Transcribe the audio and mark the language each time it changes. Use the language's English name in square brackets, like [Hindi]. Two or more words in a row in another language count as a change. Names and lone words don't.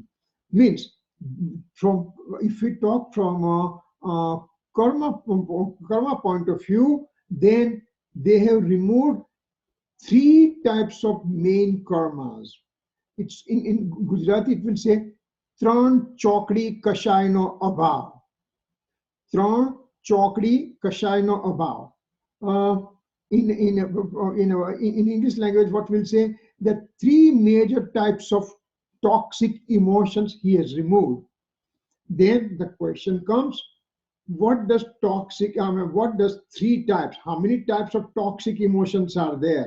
[English] Means from if we talk from karma point of view, then they have removed three types of main karmas. It's in Gujarati, it will say, [Gujarati] ત્રણ ચોકડી કષાયનો અભાવ. ત્રણ ચોકડી કષાયનો અભાવ. [English] In English language, what we'll say, that three major types of toxic emotions he has removed. Then the question comes, what does three types, how many types of toxic emotions are there?